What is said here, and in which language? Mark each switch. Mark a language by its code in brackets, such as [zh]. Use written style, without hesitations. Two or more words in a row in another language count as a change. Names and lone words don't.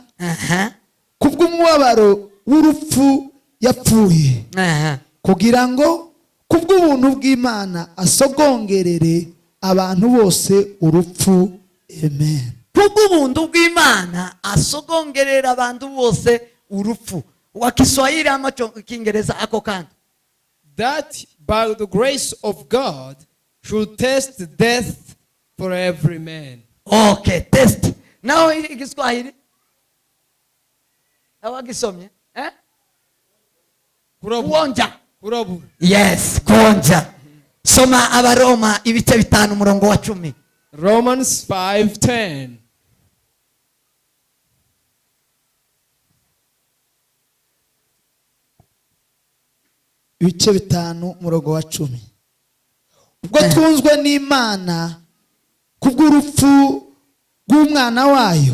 [rw] Kubw'umubabaro w'urupfu yapfuye. Kugira ngo kubw'ubuntu bw'Imana asogongerere abantu bose urupfu. Amen. Kubw'ubuntu bw'Imana asogongerera abantu bose urupfu. [sw] Wa Kiswahili ama Kiingereza ako kando. [en] That by the grace of God should test death for every man. Okay, test. Now Kiswahili. Hawagisomye? [sw] Kuonja. [rw] Kurabura. [sw] Yes, kuonja. [rw] Soma Abaroma ibice 5 umurongo wa 10. [en] Romans 5:10. [rw] Ibice 5 umurongo wa 10. Ubwo twunzwe n'Imana kubw'urupfu rw'umwana wayo.